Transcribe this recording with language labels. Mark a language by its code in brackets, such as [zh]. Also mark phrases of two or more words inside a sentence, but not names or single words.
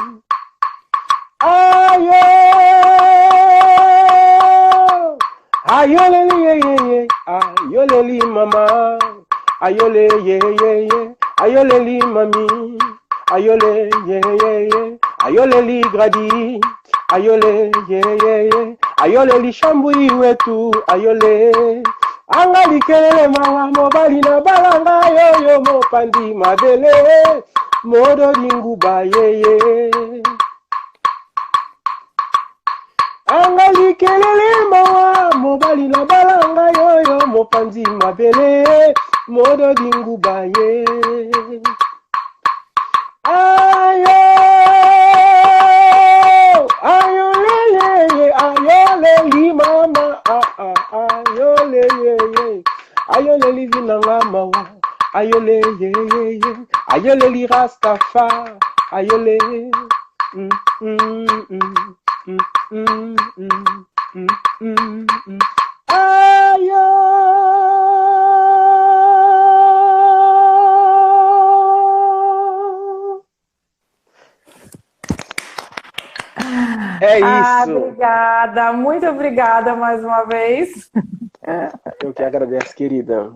[ln] Ayo, ayoleli ye ye ye, ayoleli mama, ayole ye ye ye, ayoleli mami, ayole ye ye ye, ayoleli gradi, ayole ye ye ye, ayoleli shambui wetu, ayole. Angali kelele mawa mobali na balanga yoyo mopandi mabele, modo dingu ba ye ye. Angali kelele mawa mobali na balanga yoyo mopandi mabele modo dingu baye. Ayo ayo lele ayo leli mama ayo lele ayo leli vinanga mawa ayo lele ayo leli rastafa ayo lele Ayo. [pt] É isso. Obrigada, muito obrigada mais uma vez. Eu que agradeço, querida.